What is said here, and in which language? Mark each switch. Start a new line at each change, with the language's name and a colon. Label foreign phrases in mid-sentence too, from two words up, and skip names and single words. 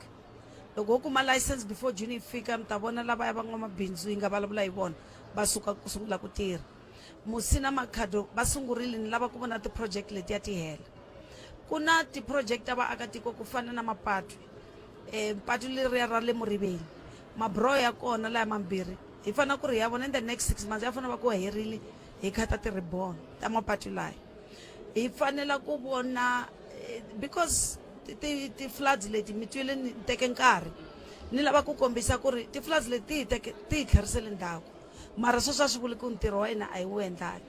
Tsonga: Loko u kuma license before June yi fika mi ta vona lavaya van'wamabindzu hi nga vulavula hi vona va suka ku sungula ku tirha. Musina Makhado va sungurile ni lava ku vona ti-project leti ya ti hela. Kuna ti-project ta vaakatiko ku fana na mapatu, patu leriya ra le Muriveni, mabro ya kona laya mambirhi hi fanele ku ri ya vona
English: in the next 6 months
Tsonga: ya fanele va ku herile hi khata ti-ribbon ta mapatu laya. Hi fanele ku vona because ti-floods leti mi twile ni teke nkarhi ni lava ku kombisa ku ri ti-floods leti ti hi tlherisele ndzhaku, mara sweswo a swi vuli ku ntirho wa hina a hi wu endlaki.